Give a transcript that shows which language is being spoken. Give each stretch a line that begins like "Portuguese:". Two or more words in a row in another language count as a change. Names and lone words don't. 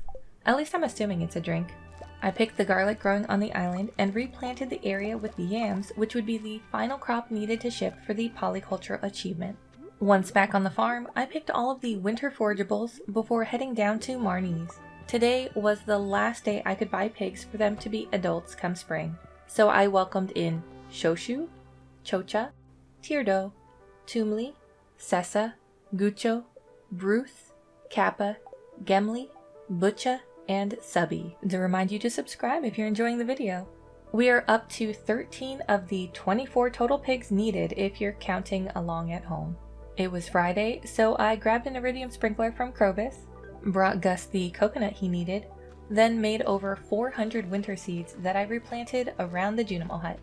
English: At least I'm assuming it's a drink. I picked the garlic growing on the island and replanted the area with the yams, which would be the final crop needed to ship for the polyculture achievement. Once back on the farm, I picked all of the winter forageables before heading down to Marnie's. Today was the last day I could buy pigs for them to be adults come spring, so I welcomed in Shoshu, Chocha, Tierdo, Tumli, Sessa, Gucho, Bruce, Kappa, Gemli, Butcha, and Subby, to remind you to subscribe if you're enjoying the video. We are up to 13 of the 24 total pigs needed if you're counting along at home. It was Friday, so I grabbed an iridium sprinkler from Krobus, brought Gus the coconut he needed, then made over 400 winter seeds that I replanted around the Junimo hut.